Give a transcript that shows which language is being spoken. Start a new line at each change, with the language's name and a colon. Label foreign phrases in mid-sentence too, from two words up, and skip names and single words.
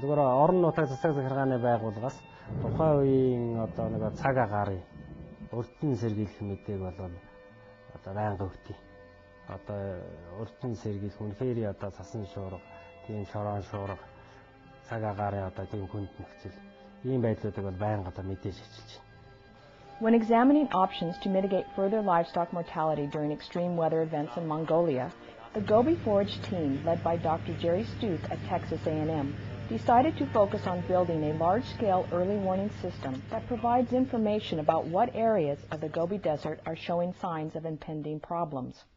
Mongolian: Зүгээр орон нутаг засаг захиргааны байгууллагаас тухайн үеийн одоо нэг цаг агарын урьдчилан сэргийлэх мэдээг бол одоо байнга өгдөг. Одоо урьдчилан сэргийлэх үнэхээр одоо цасан шуурга, тийм шорон шуурга, цаг агарын одоо тийм хүнд нөхцөл ийм байдлуудыг бол байнга одоо мэдээж ажиллаж байна.
English: When examining options to mitigate further livestock mortality during extreme weather events in Mongolia, the Gobi Forage team, led by Dr. Jerry Stuth at Texas A&M, decided to focus on building a large-scale early warning system that provides information about what areas of the Gobi Desert are showing signs of impending problems.